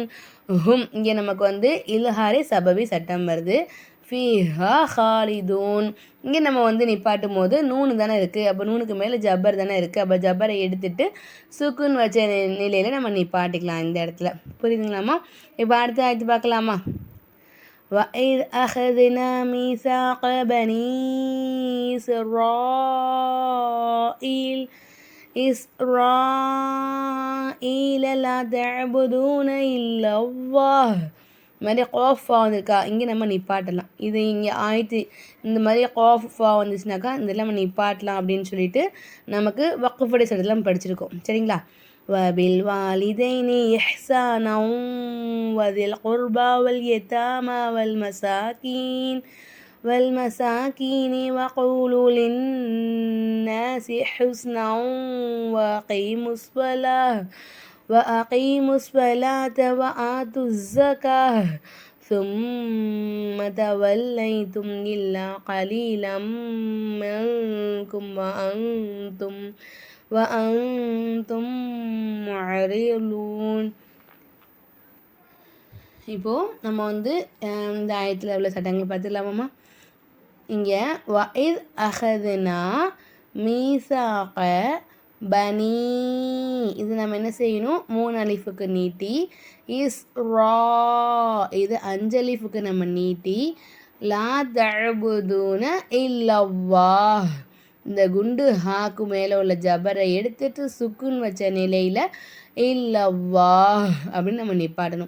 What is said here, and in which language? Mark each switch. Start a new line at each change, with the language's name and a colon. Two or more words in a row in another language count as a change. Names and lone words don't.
Tamil: ஹும் இங்கே நமக்கு வந்து
Arabic: إظهار شفوي
Tamil: சட்டம் வருது.
Arabic: فيها خالدون
Tamil: இங்கே நம்ம வந்து நிப்பாட்டும் போது நூனு தானே இருக்குது. அப்போ நூனுக்கு மேலே ஜப்பர் தானே இருக்குது. அப்போ ஜப்பரை எடுத்துட்டு சுக்குன் வச்ச நிலையில் நம்ம நிப்பாட்டிக்கலாம் இந்த இடத்துல. புரியுதுங்களாம்மா? இப்போ அடுத்த ஆயத்து பார்க்கலாமா?
Arabic: وَإِذْ أَخَذْنَا مِيثَاقَ بَنِي إِسْرَائِيلَ لَا تَعْبُدُونَ إِلَّا اللَّهَ.
Tamil: இந்த மாதிரி கோஃபா வந்திருக்கா, இங்கே நம்ம நிப்பாட்டலாம். இது இங்கே ஆயிட்டு இந்த மாதிரி கோஃபா வந்துச்சுனாக்கா இதெல்லாம் நம்ம நிப்பாட்டலாம் அப்படின்னு சொல்லிட்டு நமக்கு வக்குஃபுடைய சட்டத்தெல்லாம் படிச்சிருக்கோம். சரிங்களா?
Arabic: وبالوالدين إحسانا وذي القربى واليتامى والمساكين وقولوا للناس حسنا وأقيموا الصلاة وآتوا الزكاة ثم توليتم إلا قليلا منكم وأنتم معرضون.
Tamil: இப்போது நம்ம வந்து இந்த ஆயத்தில் உள்ள சட்டங்கள் பார்த்துக்கலாமாம்மா? இங்கே
Arabic: وإذ أخذنا ميثاق بني,
Tamil: இது நம்ம என்ன செய்யணும்? 3 அலிஃபுக்கு நீட்டி, இஸ்ரா இது 5 அலிஃபுக்கு நம்ம நீட்டி,
Arabic: لا تعبدون إلا الله
Tamil: இந்த குண்டு ஹாக்கு மேலே உள்ள ஜபரை எடுத்துட்டு சுக்குன் வச்ச நிலையில் இல்லல்லாஹ் அப்படின்னு நம்ம நிப்பாட்டணும்.